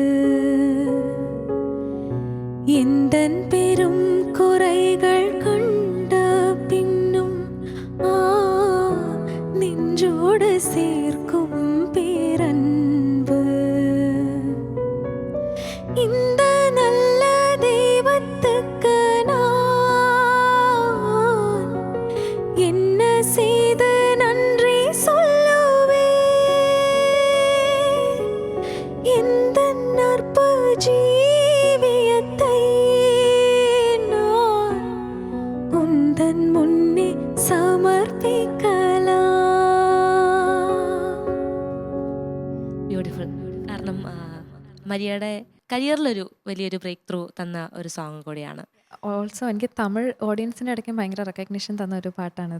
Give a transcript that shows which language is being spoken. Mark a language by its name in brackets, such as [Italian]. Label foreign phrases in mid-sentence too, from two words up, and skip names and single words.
[Tamil] எந்தன் பெரும் குறைகள் கண்ட பின்னும் ஆ நெஞ்சோடு சேர்க்கும் பேரன்பு இந்த நல்ல தெய்வத்துக்கு நான் என்ன செய்து நன்றி சொல்லுவேன். எந்த நற்ப ஜீவியத்தை நான் உந்தன் முன்னே [Malayalam] സമർപ്പിക്കലാം. ബ്യൂട്ടിഫുൾ. കാരണം മരിയയുടെ കരിയറിലൊരു വലിയൊരു ബ്രേക്ക് ത്രൂ തന്ന ഒരു സോങ് കൂടിയാണ്. ഓൾസോ എനിക്ക് തമിഴ് ഓഡിയൻസിന്റെ ഇടയ്ക്ക് ഭയങ്കര റെക്കഗ്നിഷൻ തന്ന ഒരു പാട്ടാണിത്.